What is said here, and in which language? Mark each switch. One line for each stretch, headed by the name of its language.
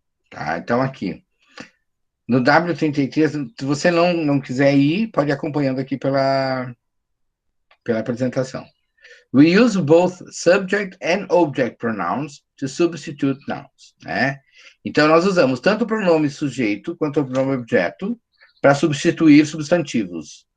Portuguese: Tá? Então, aqui. No W33, se você não quiser ir, pode ir acompanhando aqui pela apresentação.
English: We use both subject and object pronouns to substitute nouns,
Portuguese: né? Então, nós usamos tanto o pronome sujeito quanto o pronome objeto para substituir substantivos.